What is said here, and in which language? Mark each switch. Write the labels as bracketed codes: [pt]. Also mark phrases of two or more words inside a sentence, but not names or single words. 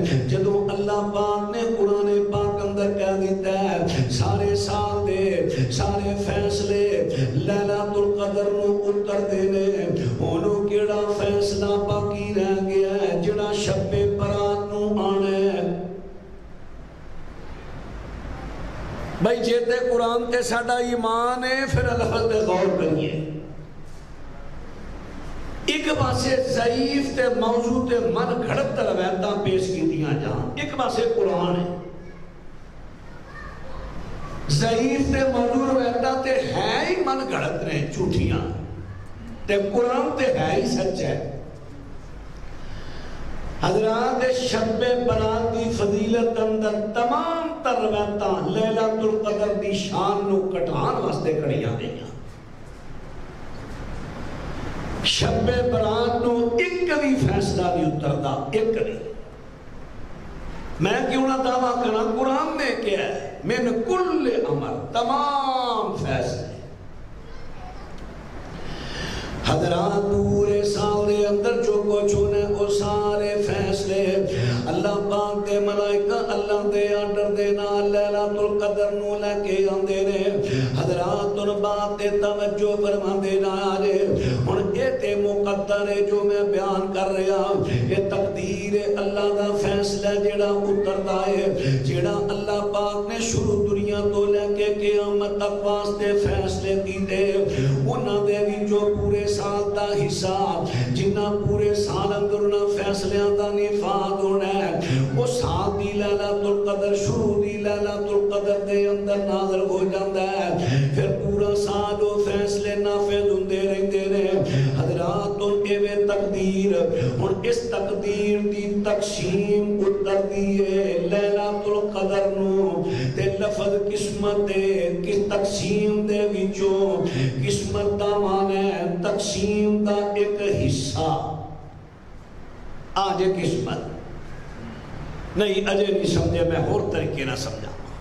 [pa] جدوں اللہ پاک نے قرآن پاک اندر کہہ دیتا ہے سارے سال دے سارے فیصلے لیلۃ القدر نو اتر دینے انہوں کیڑا فیصلہ باقی رہ گیا ہے جڑا شب برات نو آنا ہے. بھائی جیتے قرآن تے ساڈا ایمان ہے پھر الفاظ تے غور کریے. ایک پاسے ضعیف تے موضوع تے من گھڑت روایتاں پیش کیتیاں جان. ایک پاسے قرآن ہے ضعیف تے موضوع روایتاں تے ہے ہی من گھڑت نے جھوٹیاں تے قرآن تے ہے ہی سچ ہے. حضرات شب برات دی فضیلت اندر تمام تر روایتاں لیلۃ القدر دی شان نو کٹان واسطے کڑیاں گئیاں. شب برات نو ایک بھی فیصلہ نہیں اترتا ایک نہیں. میں کیوں نہ دعویٰ کرنا قرآن نے کیا ہے [ar] من کل امر [pa] تمام فیصلے. حضرات پورے سال دے اندر جو کچھ ہونے وہ سارے فیصلے اللہ پاک دے ملائکہ اللہ دے آرڈر دے نال لیلۃ القدر نو لے کے آندے نے۔ حضرات ان بات تے توجہ فرما دینا آجے، ہن اے تے مقدر ہے جو میں بیان کر رہا، یہ تقدیر اللہ دا فیصلہ جڑا اتردا ہے، جڑا اللہ پاک نے شروع دنیا تو لے کے قیامت تک واسطے فیصلے کیتے، انہاں دے وچوں پورے سال دا حصہ جنہ پورے سال اندر انہاں فیصلیاں دا نفاذ ہونا ہے، وہ سال دی لیلۃ القدر شروع دی لیلۃ القدر دے اندر نازل ہو جاندا ہے، پھر پورا سال وہ فیصلے نافذ ہوندے رہندے نے۔ حضرات ان ایویں تقدیر، ہن اس تقدیر دی تقسیم اتر دی ہے لیلۃ القدر نو، تے لفظ قسمت کس تقسیم دے وچوں قسمت دا معنی ہے تقسیم دا ایک حصہ، آج قسمت نہیں اجے نہیں سمجھے، میں اور طریقے نہ سمجھا۔